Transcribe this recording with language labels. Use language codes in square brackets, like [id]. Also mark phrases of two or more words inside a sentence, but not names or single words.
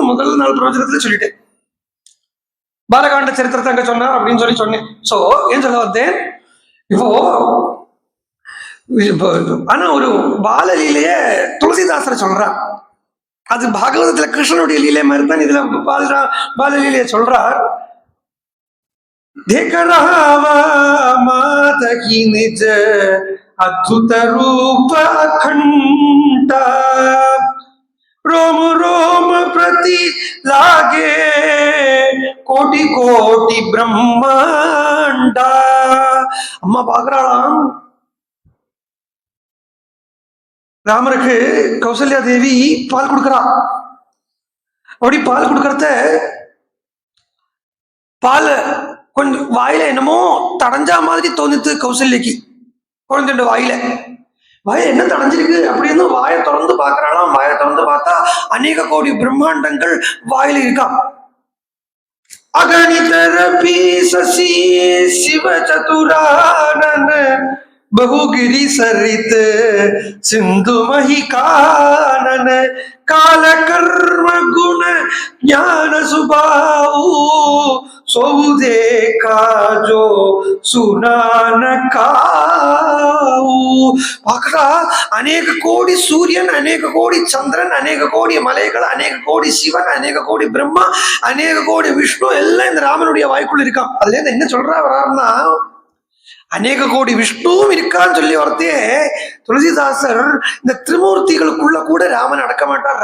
[ta] முதல் நாள் பிரவச்சனத்துல சொல்லிட்டேன். பாலகாண்ட சரித்திரத்தை அங்க சொன்னார் அப்படின்னு சொன்னேன். சோ ஏன் சொல்ல வந்தேன் இப்போ ஆனா ஒரு பாலலீலைய துளசிதாசரை சொல்றார். அது பாகவதத்துல கிருஷ்ணனுடைய லீலை மாதிரி தான் இதுல பாலலீலைய சொல்றார். [awa] देख रहा मात की निज अद्भुत रूप अखंड, रोम रोम प्रति लागे कोटि कोटि ब्रह्मांड. [ta] अम्मा பாக்குறாளாம் ராமருக்கு கௌசல்யா தேவி பால் கொடுக்கறா. அப்படி பால் கொடுக்கறத பால் கொஞ்சம் வாயில என்னமோ தடைஞ்சா மாதிரி தோணுது கௌசல்யக்கு. குழந்தை வாயில என்ன தடைஞ்சிருக்கு அப்படின்னு வாயை திறந்து பாக்குறாளாம். வாயை திறந்து பார்த்தா அநேக கோடி பிரம்மாண்டங்கள் வாயில இருக்கான். [awa] अगणित रबि ससि सिव चतुरानन बहुगिरी सरित सिंधु मही कानन, काल कर्म गुण ज्ञान सुबाऊ सोऊ देखा जो सुनान काऊ. [ta] பார்க்கறா அநேக கோடி சூரியன், அநேக கோடி சந்திரன், அநேக கோடி மலைகள், அநேக கோடி சிவன், அநேக கோடி பிரம்மா, அநேக கோடி விஷ்ணு எல்லாம் இந்த ராமனுடைய வாய்க்குள்ள இருக்கான். அதுல இருந்து என்ன சொல்றா வர்றாருன்னா அநேக கோடி விஷ்ணுவும் இருக்கான்னு சொல்லி வரத்தே துளசிதாசர் இந்த திரிமூர்த்திகளுக்குள்ள கூட ராமன் அடக்க மாட்டார்.